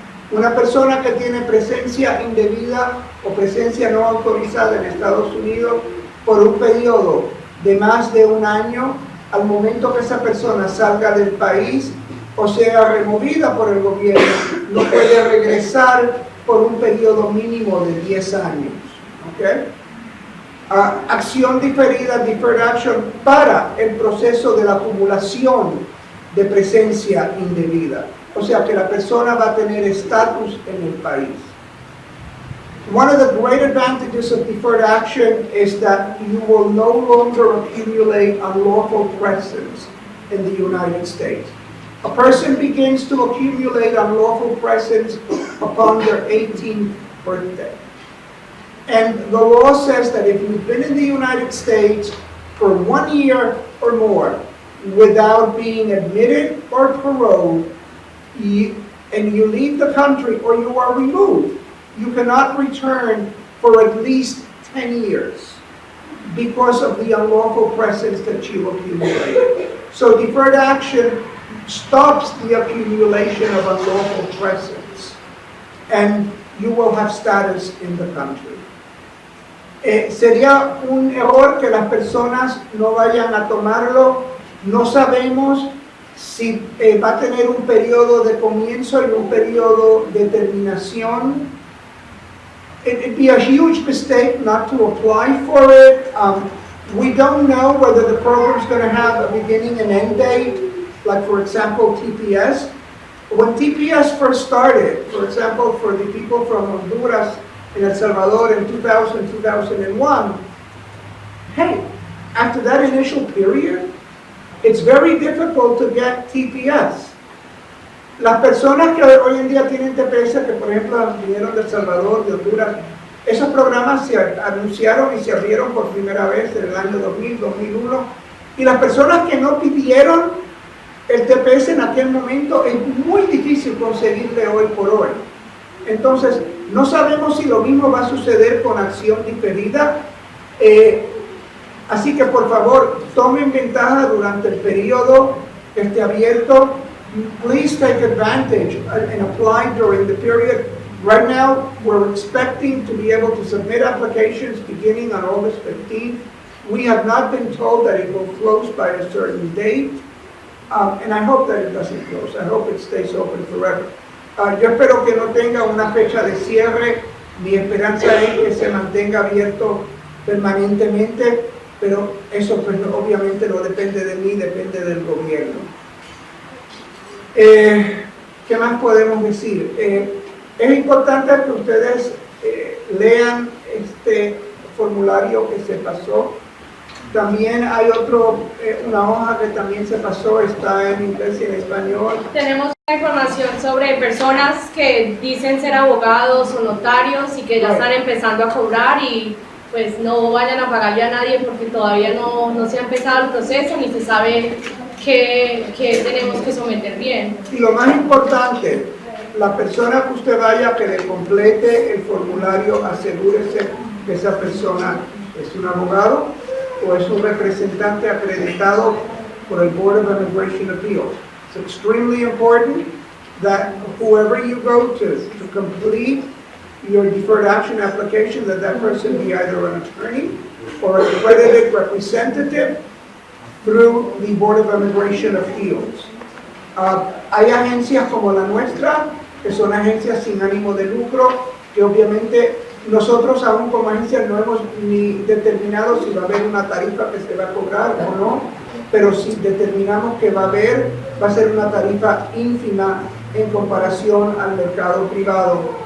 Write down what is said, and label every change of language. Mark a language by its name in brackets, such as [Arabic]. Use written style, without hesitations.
[Spanish] Una persona que tiene presencia indebida o presencia no autorizada en Estados Unidos por un periodo de más de un año, al momento que esa persona salga del país o sea removida por el gobierno, no puede regresar por un periodo mínimo de 10 años. ¿Okay? Acción diferida, Deferred Action, para el proceso de la acumulación de presencia indebida. O sea que la persona va a tener estatus en el país. [English] One of the great advantages of Deferred Action is that you will no longer accumulate unlawful presence in the United States. A person begins to accumulate unlawful presence upon their 18th birthday. And the law says that if you've been in the United States for 1 year or more without being admitted or paroled, and you leave the country or you are removed, you cannot return for at least 10 years because of the unlawful presence that you accumulated. So Deferred Action stops the accumulation of unlawful presence, and you will have status in the country. [Spanish] Sería un error que las personas no vayan a tomarlo. No sabemos si va a tener un periodo de comienzo y un periodo de terminación. [English] It'd be a huge mistake not to apply for it. We don't know whether the program's going to have a beginning and end date, like for example TPS. When TPS first started, for example, for the people from Honduras and El Salvador in 2000, 2001, hey, after that initial period, it's very difficult to get TPS. [Spanish] Las personas que hoy en día tienen TPS, que por ejemplo vinieron de El Salvador, de Honduras, esos programas se anunciaron y se abrieron por primera vez en el año 2000, 2001, y las personas que no pidieron el TPS en aquel momento es muy difícil conseguirle hoy por hoy. Entonces, no sabemos si lo mismo va a suceder con acción diferida. Así que por favor, tomen ventaja durante el periodo que esté abierto. [English] Please take advantage and apply during the period. Right now, we're expecting to be able to submit applications beginning on August 15th. We have not been told that it will close by a certain date, and I hope that it doesn't close. I hope it stays open forever. [Spanish] Yo espero que no tenga una fecha de cierre. Mi esperanza es que se mantenga abierto permanentemente, pero eso pues, obviamente no depende de mí, depende del gobierno. ¿Qué más podemos decir? Es importante que ustedes lean este formulario que se pasó. También hay una hoja que también se pasó, está en inglés y en español. Tenemos información sobre personas que dicen ser abogados o notarios y que ya están empezando a cobrar y pues no vayan a pagarle a nadie porque todavía no se ha empezado el proceso ni se sabe qué tenemos que someter bien. Y lo más importante, la persona que usted vaya que le complete el formulario, asegúrese que esa persona es un abogado o es un representante acreditado por el Board of Immigration Appeals. [English] It's extremely important that whoever you go to complete your deferred action application, that person be either an attorney or an accredited representative through the Board of Immigration Appeals. [Spanish] Hay agencias como la nuestra, que son agencias sin ánimo de lucro, que obviamente nosotros aún como agencia no hemos ni determinado si va a haber una tarifa que se va a cobrar o no, pero si determinamos que va a ser una tarifa ínfima en comparación al mercado privado.